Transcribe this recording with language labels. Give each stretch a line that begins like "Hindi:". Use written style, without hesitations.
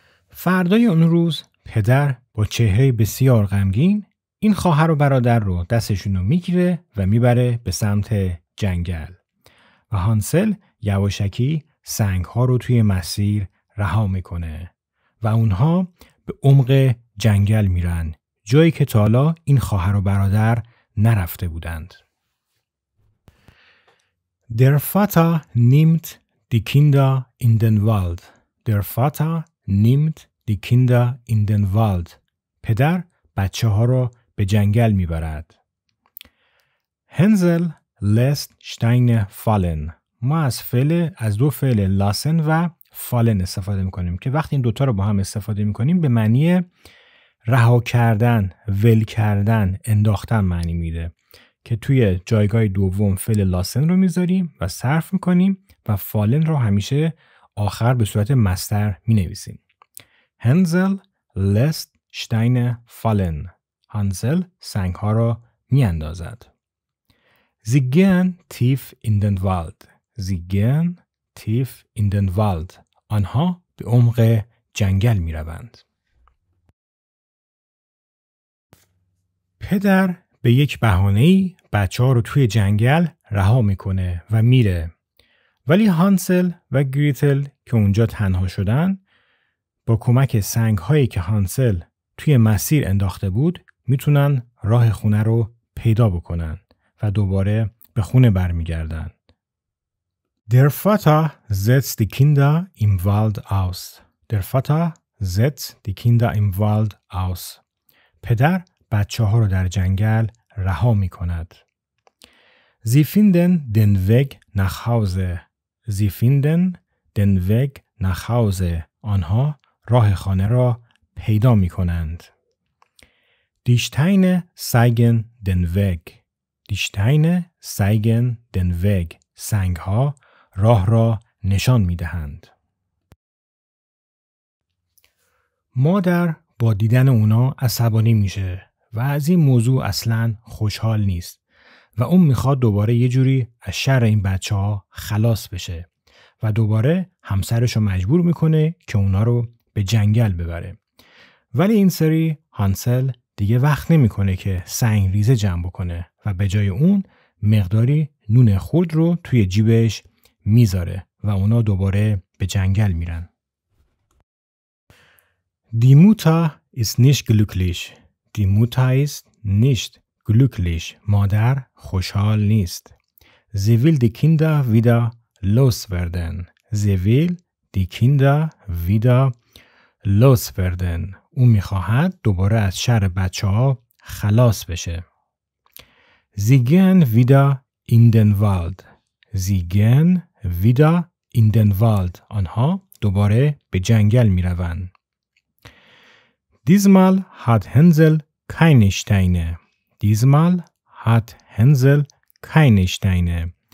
Persian: فردای اون روز پدر با چهره بسیار غمگین این خواهر و برادر رو دستشون رو میگیره و میبره به سمت جنگل و هانسل یواشکی سنگ‌ها رو توی مسیر رها میکنه و اونها به عمق جنگل میرن، جایی که تا حالا این خواهر و برادر نرفته بودند.
German: Der Vater nimmt die Kinder in den Wald. Der Vater nimmt die Kinder in den Wald.
Persian: پدر بچه ها را به جنگل میبرد.
German: هنزل lässt Steine fallen.
Persian: ما از دو فعل لاسن و فالن استفاده میکنیم که وقتی این دوتا رو با هم استفاده میکنیم به معنی رها کردن، ول کردن، انداختن معنی میده که توی جایگاه دوم فعل لاسن رو میذاریم و صرف میکنیم و فالن رو همیشه آخر به صورت مصدر مینویسیم.
German: هنزل lässt Steine fallen.
Persian: هانزل سنگ ها را میاندازد.
German: Sie gehen tief in den Wald. Sie gehen tief in den Wald.
Persian: آنها به عمق جنگل می روند. پدر به یک بهانه‌ای بچه‌ها رو توی جنگل رها میکنه و میره. ولی هانسل و گریتل که اونجا تنها شدن با کمک سنگ‌هایی که هانسل توی مسیر انداخته بود میتونن راه خونه رو پیدا بکنن و دوباره به خونه برمیگردن.
German: Der Vater setzt die Kinder im Wald aus. Der Vater setzt die Kinder im Wald aus.
Persian: پدر بچه‌ها رو در جنگل رها می‌کند.
German: Sie finden den Weg nach Hause. Sie finden den Weg nach Hause.
Persian: آنها راه خانه را پیدا می‌کنند.
German: Die Steine zeigen den Weg. Die Steine zeigen den Weg.
Persian: سنگ‌ها راه را نشان می‌دهند. مادر با دیدن اونا عصبانی میشه و از این موضوع اصلاً خوشحال نیست و اون میخواد دوباره یه جوری از شر این بچه‌ها خلاص بشه و دوباره همسرشو مجبور میکنه که اونا رو به جنگل ببره. ولی این سری هانسل دیگه وقت نمیکنه که سنگ ریزه جمع بکنه و به جای اون مقداری نون خرد رو توی جیبش میذاره و اونا دوباره به جنگل میرن.
German: Die Mutter ist nicht glücklich. Die Mutter ist nicht glücklich.
Persian: مادر خوشحال نیست.
German: Sie will die Kinder wieder loswerden. Sie will die Kinder wieder loswerden.
Persian: او میخواهد دوباره از شر بچه‌ها خلاص بشه.
German: Sie gehen wieder in den Wald. Sie gehen wieder in den Wald.
Persian: آنها دوباره به جنگل میروند.
German: Diesmal hat Hänsel keine Steine. Diesmal hat Hänsel keine Steine.